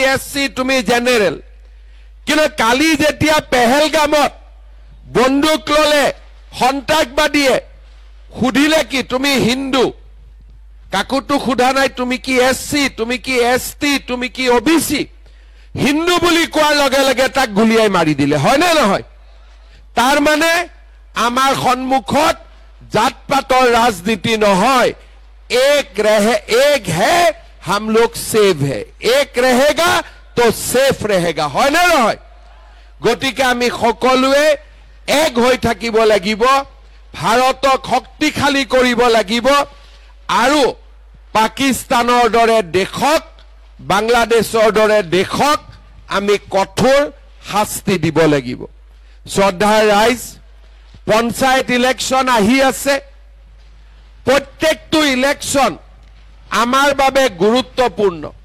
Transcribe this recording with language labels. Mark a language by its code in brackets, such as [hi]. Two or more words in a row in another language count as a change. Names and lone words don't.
[as] এসসি তুমি জেনাৰেল কিন্তু কালি যেতিয়া পেহেলগামত বন্দুক ললে সন্ত্ৰাসবাদীয়ে খুদিলে কি তুমি হিন্দু কাকুটো খুদা নাই তুমি কি এসসি তুমি কি এসটি তুমি কি ওবিসি হিন্দু বুলি কোৱাৰ লগে লগে তাক গুলিয়াই মাৰি দিলে হয় না নহয় তাৰ মানে আমাৰ সন্মুখত জাতপাতৰ ৰাজনীতি নহয় [hi] एक है हम लोग सेफ है एक रहेगा तो सेफ रहेगा হয় [as] না নহয় গতিকে আমি সকলোৱে এক হৈ থাকিব লাগিব ভাৰতক শক্তিশালী কৰিব লাগিব আৰু পাকিস্তানৰ দৰে দেশক বাংলাদেশৰ দৰে দেশক আমি কঠোৰ শাস্তি দিব লাগিব শ্ৰদ্ধাৰ ৰাইজ পঞ্চায়ত ইলেকশন আহি আছে প্ৰত্যেকটো ইলেকশন আমাৰ বাবে গুৰুত্বপূৰ্ণ